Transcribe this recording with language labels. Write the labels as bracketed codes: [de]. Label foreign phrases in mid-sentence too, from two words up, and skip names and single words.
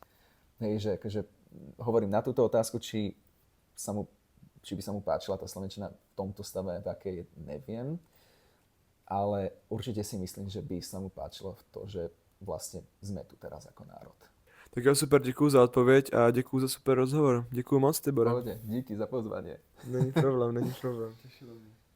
[sk] Hej, že akože hovorím na túto otázku, či by sa mu páčila tá slovenčina v tomto stave, v akej neviem, ale určite si myslím, že by sa mu páčilo v to, že vlastne sme tu teraz ako národ. [cs] Tak jo, super, děkuju za odpověď a děkuju za super rozhovor. Děkuju moc, Tibore. [sk] Pohode, díky za pozvanie. [cs] Není problém, není problém. Těšilo mě.